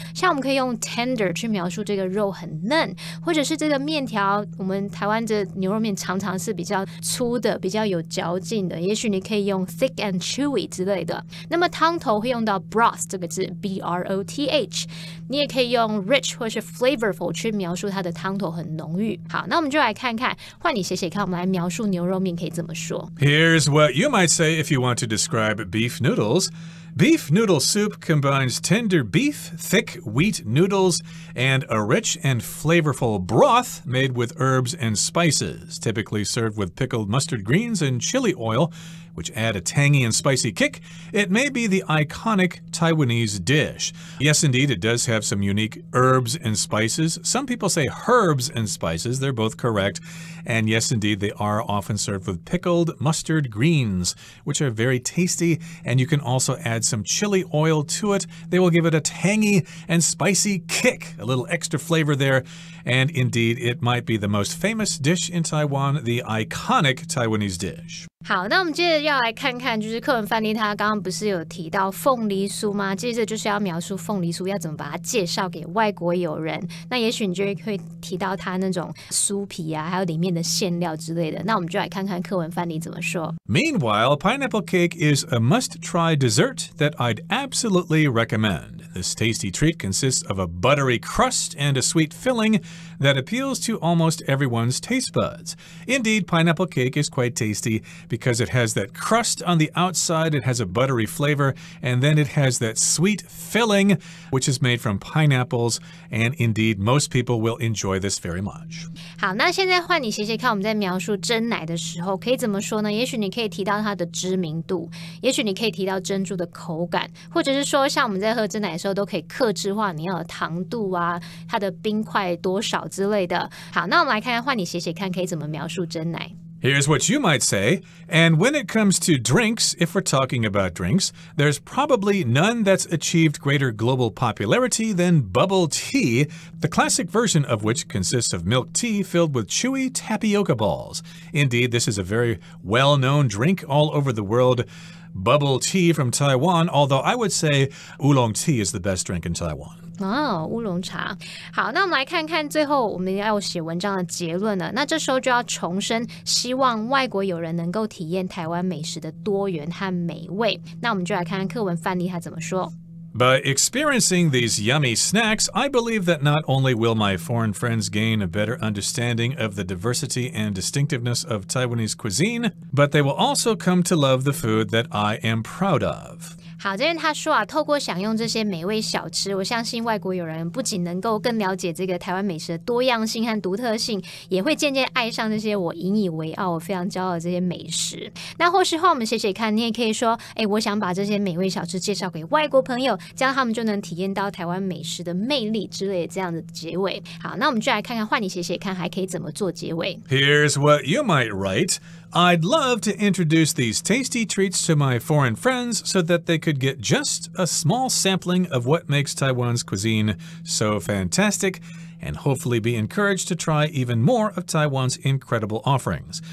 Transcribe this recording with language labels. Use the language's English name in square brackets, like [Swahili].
[Chinese] 像我们可以用 tender 去描述这个肉很嫩，或者是这个面条，我们台湾的牛肉面常常是比较粗的、比较有嚼劲的，也许你可以用 [English] thick and chewy [Chinese] 之类的。那么汤头会用到 broth 这个字 B-R-O-T-H， 你也可以用 rich 或是 flavorful 去描述它的汤头很浓郁。好，那我们就来看看，换你写写看，我们来描述牛肉面可以怎么说。 [English] Here's what you might say if you want to describe beef noodles. Beef noodle soup combines tender beef, thick wheat noodles, and a rich and flavorful broth made with herbs and spices, typically served with pickled mustard greens and chili oil, which add a tangy and spicy kick. It may be the iconic Taiwanese dish. Yes, indeed, it does have some unique herbs and spices. Some people say herbs and spices. They're both correct. And yes, indeed, they are often served with pickled mustard greens, which are very tasty. And you can also add some chili oil to it. They will give it a tangy and spicy kick, a little extra flavor there. And indeed, it might be the most famous dish in Taiwan, the iconic Taiwanese dish. [Chinese] 好，那我们接着要来看看，就是课文范例，他刚刚不是有提到凤梨酥吗？接着就是要描述凤梨酥要怎么把它介绍给外国友人。那也许你就会提到它那种酥皮啊，还有里面的馅料之类的。那我们就来看看课文范例怎么说。 [English] Meanwhile, pineapple cake is a must-try dessert that I'd absolutely recommend. This tasty treat consists of a buttery crust and a sweet filling that appeals to almost everyone's taste buds. Indeed, pineapple cake is quite tasty because it has that crust on the outside, it has a buttery flavor, and then it has that sweet filling, which is made from pineapples, and indeed, most people will enjoy this very much. [Chinese] 好，那现在换你写写看，我们在描述珍奶的时候可以怎么说呢？也许你可以提到它的知名度，也许你可以提到珍珠的口感，或者是说像我们在喝珍奶的时候都可以客制化你要的糖度啊，它的冰块多少之类的。好，那我们来看看，换你写写看可以怎么描述珍奶。 [English] Here's what you might say. And when it comes to drinks, if we're talking about drinks, there's probably none that's achieved greater global popularity than bubble tea, the classic version of which consists of milk tea filled with chewy tapioca balls. Indeed, this is a very well-known drink all over the world. Bubble tea from Taiwan, although I would say oolong tea is the best drink in Taiwan. [Chinese] 哦，乌龙茶。好，那我们来看看最后我们要写文章的结论了。那这时候就要重申，希望外国友人能够体验台湾美食的多元和美味。那我们就来看看课文范例它怎么说。 [English] By experiencing these yummy snacks, I believe that not only will my foreign friends gain a better understanding of the diversity and distinctiveness of Taiwanese cuisine, but they will also come to love the food that I am proud of. [Chinese] 好，这边他说啊，透过享用这些美味小吃，我相信外国友人不仅能够更了解这个台湾美食的多样性和独特性，也会渐渐爱上这些我引以为傲、我非常骄傲的这些美食。那或是换我们写写看，你也可以说，我想把这些美味小吃介绍给外国朋友，这样他们就能体验到台湾美食的魅力之类的这样的结尾。好，那我们就来看看，换你写写看，还可以怎么做结尾。 [English] Here's what you might write. I'd love to introduce these tasty treats to my foreign friends so that they could get just a small sampling of what makes Taiwan's cuisine so fantastic and hopefully be encouraged to try even more of Taiwan's incredible offerings.